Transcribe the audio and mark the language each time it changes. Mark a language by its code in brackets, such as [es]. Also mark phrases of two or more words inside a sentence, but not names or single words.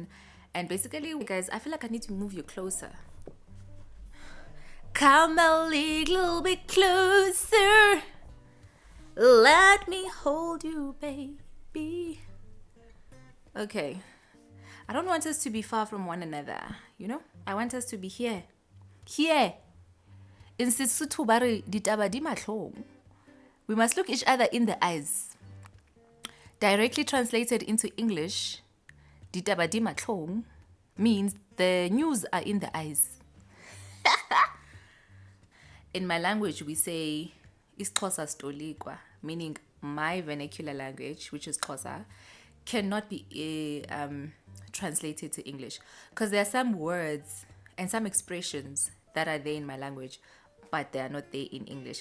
[en] And basically, guys, I feel like I need to move you closer. Come a little bit closer. Let me hold you, baby. Okay. I don't want us to be far from one another, you know? I want us to be here. Here. In Sesotho [st] ba re ditaba di mahlong. [en] We must look each other in the eyes. Directly translated into English, [st] ditaba di mahlong [en] means the news are in the eyes. In my language, we say [xh] isiXhosa stolikwa, [en] meaning my vernacular language, which is Xhosa, cannot be translated to English, because there are some words and some expressions that are there in my language, but they are not there in English.